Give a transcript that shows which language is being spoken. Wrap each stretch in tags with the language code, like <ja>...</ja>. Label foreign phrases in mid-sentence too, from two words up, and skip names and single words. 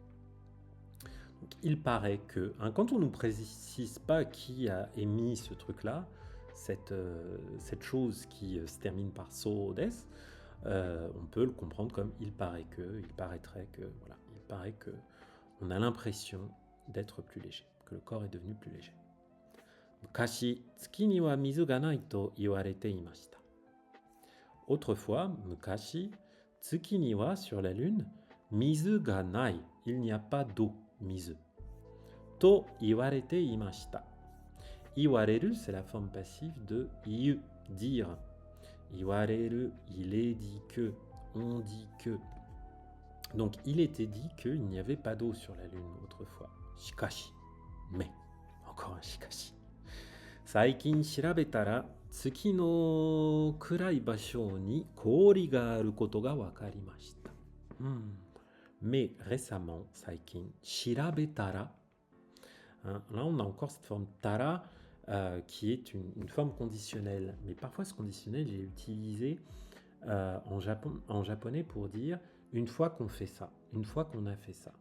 <fr>Donc, il paraît que, quand on ne nous précise pas qui a émis ce truc-là, cette chose qui se termine par</fr> <ja>そうです,</ja> <fr>on peut le comprendre comme il paraîtrait que, voilà, il paraît que on a l'impression d'être plus léger, que le corps est devenu plus léger.</fr> <ja>昔、月には水がないと言われていました. Autrefois, 昔、月には,</ja> <fr>sur la Lune,</fr> <ja>水がない,</ja> <fr>il n'y a pas d'eau,</fr> <ja>mizu. と言われていました. Iwareru,</ja> <fr>c'est la forme passive de iu, dire. Iwareru, il est dit que, on dit que. Donc, il était dit qu'il n'y avait pas d'eau sur la Lune autrefois. Shikashi, mais, encore un shikashi.</fr> <ja>最近調べたら、月の暗い場所に氷があることがわかりました.</ja> <fr>Mais récemment,</fr> <ja>最近、調べたら,</ja> <fr>là on a encore cette forme tara, qui est une forme conditionnelle. Mais parfois ce conditionnel est utilisé en japonais pour dire une fois qu'on fait ça, une fois qu'on a fait ça.</fr>